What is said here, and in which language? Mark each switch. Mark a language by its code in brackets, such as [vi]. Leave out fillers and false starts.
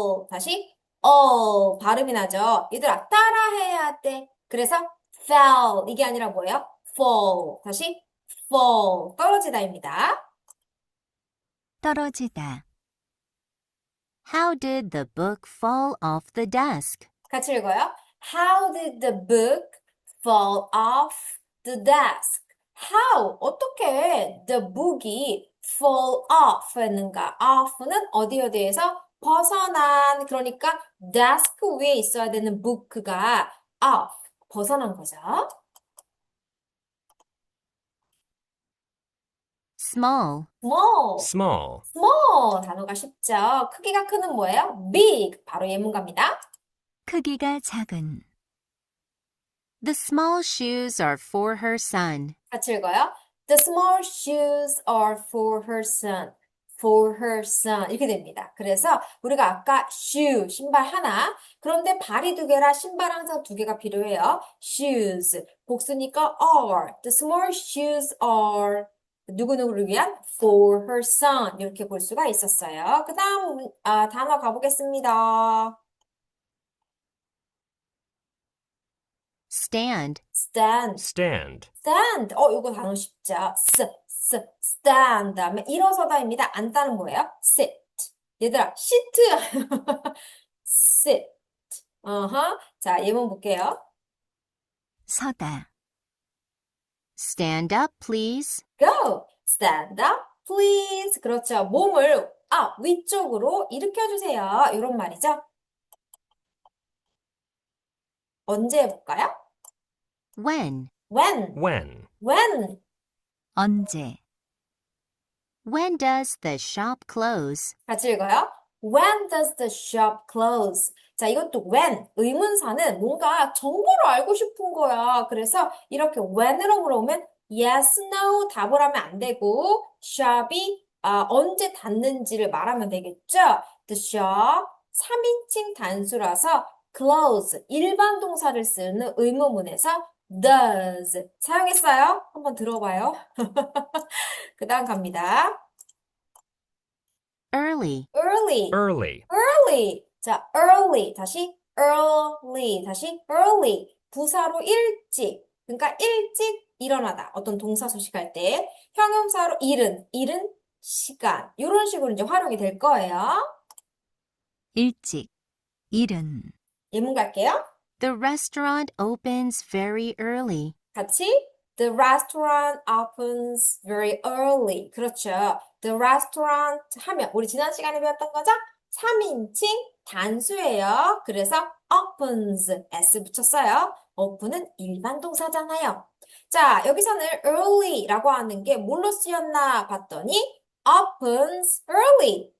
[ko] 다시 발음이 나죠. 얘들아 따라해야 돼. 그래서 fell 이게 아니라 뭐예요? fall 다시 fall 떨어지다입니다. 떨어지다. [en] How did the book fall off the desk? [ko] 같이 읽어요. [en] How did the book fall off the desk? How? [ko] 어떻게 the book이 fall off 했는가? off는 어디에서 벗어난, 그러니까 desk 위에 있어야 되는 book가 off, 벗어난 거죠. [en] small, small, small, [ko] small 단어가 쉽죠. 크기가 크는 뭐예요? big, 바로 예문갑니다. 크기가 작은. [en] The small shoes are for her son. [ko] 같이 읽어요. [en] The small shoes are for her son. For her son. [ko] 이렇게 됩니다. 그래서 우리가 아까 shoe, 신발 하나. 그런데 발이 두 개라 신발 항상 두 개가 필요해요. [en] shoes. 복수니까 are. The small shoes are [ko] 누구누구를 위한 [en] for her son. [ko] 이렇게 볼 수가 있었어요. 그 다음 단어 가보겠습니다. [en] stand, stand. stand, [ko] stand. 이거 단어 쉽죠? stand. 다음에 일어서다입니다. 앉다는 거예요. sit. 얘들아, sit. sit. 자, 예문 볼게요. [en] 서다. Stand up, please. Go. Stand up, please. 그렇죠. [ko] 몸을 위쪽으로 일으켜주세요. 이런 말이죠. 언제 해볼까요? [en] When, When. when, When. [ko] 언제. [en] When does the shop close? [ko] 같이 읽어요. [en] When does the shop close? [ko] 자, 이것도 when, 의문사는 뭔가 정보를 알고 싶은 거야. 그래서 이렇게 when으로 물어보면 yes, no 답을 하면 안 되고 shop이 언제 닫는지를 말하면 되겠죠. The shop 3인칭 단수라서 close 일반 동사를 쓰는 의문문에서 does 사용했어요. 한번 들어봐요. 그 다음 갑니다. [en] Early, early. early, early. 자, early. 다시 early. [ko] 다시 early. 부사로 일찍. 그러니까 일찍 일어나다. 어떤 동사 소식할 때. 형용사로 이른 시간. 이런 식으로 이제 활용이 될 거예요. 일찍, 이른. 예문 갈게요. [en] The restaurant opens very early. 같이 The restaurant opens very early. [ko] 그렇죠. The restaurant 하면 우리 지난 시간에 배웠던 거죠? 3인칭 단수예요. 그래서 opens s 붙였어요. open은 일반 동사잖아요. 자, 여기서는 early라고 하는 게 뭘로 쓰였나 봤더니 opens early.